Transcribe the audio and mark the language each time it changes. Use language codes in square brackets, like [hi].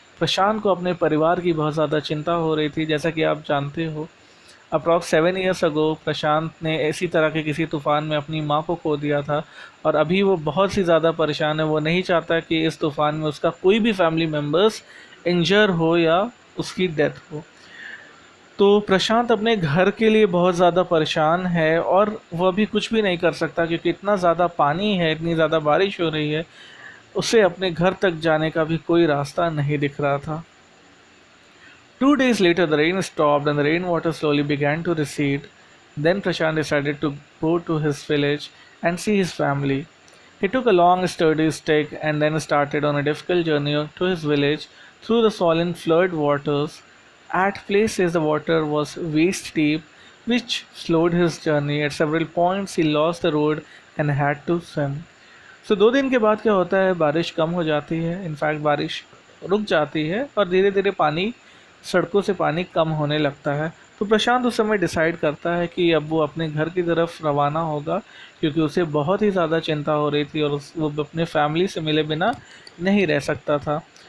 [hi] प्रशांत को अपने परिवार की बहुत ज़्यादा चिंता हो रही थी। जैसा कि आप जानते हो, [en] approx 7 years ago [hi] प्रशांत ने इसी तरह के किसी तूफ़ान में अपनी माँ को खो दिया था, और अभी वो बहुत सी ज़्यादा परेशान है। वो नहीं चाहता कि इस तूफ़ान में उसका कोई भी फैमिली मेम्बर्स इंजर हो या उसकी डेथ हो। तो प्रशांत अपने घर के लिए बहुत ज़्यादा परेशान है, और वह अभी कुछ भी नहीं कर सकता, क्योंकि इतना ज़्यादा पानी है, इतनी ज़्यादा बारिश हो रही है, उसे अपने घर तक जाने का भी कोई रास्ता नहीं दिख रहा था। [en] 2 days later, the rain stopped and the rainwater slowly began to recede. Then Prashant decided to go to his village and see his family. He took a long, sturdy stick and then started on a difficult journey to his village through the swollen flood waters. At places, the water was waist deep, which slowed his journey. At several points, he lost the road and had to swim. [hi] So 2 दिन के बाद क्या होता है, बारिश कम हो जाती है। इनफैक्ट बारिश रुक जाती है, और धीरे धीरे पानी सड़कों से पानी कम होने लगता है। तो प्रशांत उस समय डिसाइड करता है कि अब वो अपने घर की तरफ रवाना होगा, क्योंकि उसे बहुत ही ज़्यादा चिंता हो रही थी, और वो अपने फैमिली से मिले बिना नहीं रह सकता था।